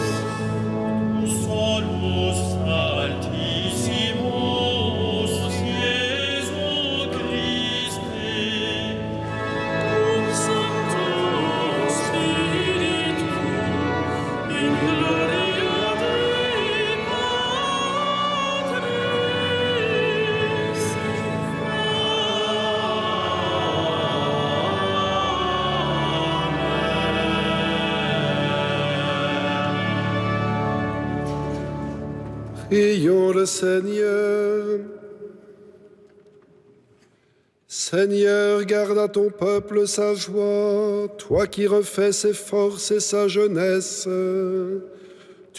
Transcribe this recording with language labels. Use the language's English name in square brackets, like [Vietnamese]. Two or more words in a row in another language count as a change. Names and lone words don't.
[Latin] tu solus altissimus, Iesu Christe, cum Sancto Spiritu, in gloria Dei Patris. [French] Prions le Seigneur. Seigneur, garde à ton peuple sa joie, toi qui refais ses forces et sa jeunesse.